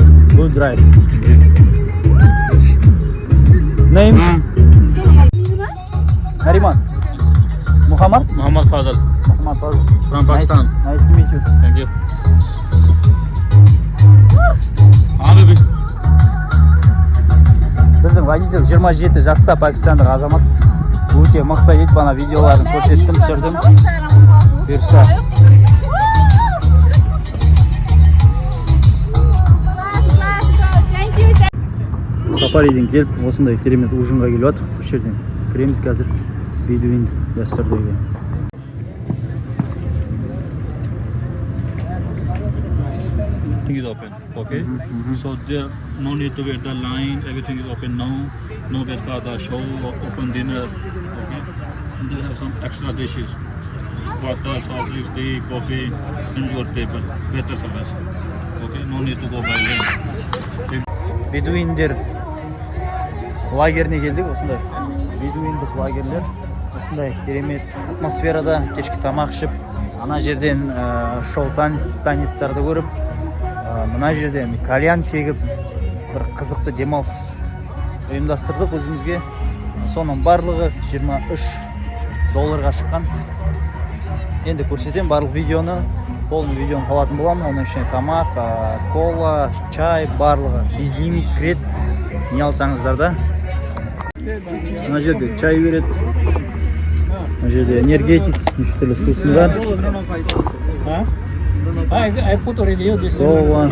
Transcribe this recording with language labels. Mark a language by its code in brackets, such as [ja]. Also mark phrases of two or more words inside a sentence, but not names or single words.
[en] Good driver. Name? Hariman. Muhammad? Muhammad Fazal Muhammad Fazal. from Pakistan. Nice to meet you. Thank you. Baby. [kk] Біздің водитель 27 жаста пакистандық азамат. Өте мықты ет, бана видеоларын көрсеттім, түсірдім. Бұйырса. Сафариден келіп, осындай керемет ужинға келіп жатыр. Осы жерден кіреміз қазір бедуин дәстүрдегі. [en] Everything is open, okay? So there no need to wait the line. Everything is open now. No wait for the show. Open dinner, okay? And they have some extra dishes: water, soft drinks, tea, coffee, in your table. Better service, okay? No need to go by lane. [kk] Бедуиндер лагеріне келдік. Осындай бедуиндік лагерлер. Осындай керемет атмосферада кешкі тамақ ішіп, ана жерден шоу танецтарды көріп, мына жерден кальян шегіп, бір қызықты демалыс ұйымдастырдық өзімізге. Соның барлығы $23 шыққан. Енді көрсетем барлық видеоны, полный видеоны салатын боламын. Оның ішіне тамақ, кола, чай, барлығы безлимит кіреді. Не алсаңыздар да. Мына жерде чай береді. Мына жерде энергетик, неше түрлі сусындар. [en] I put already this. [kk] Кола.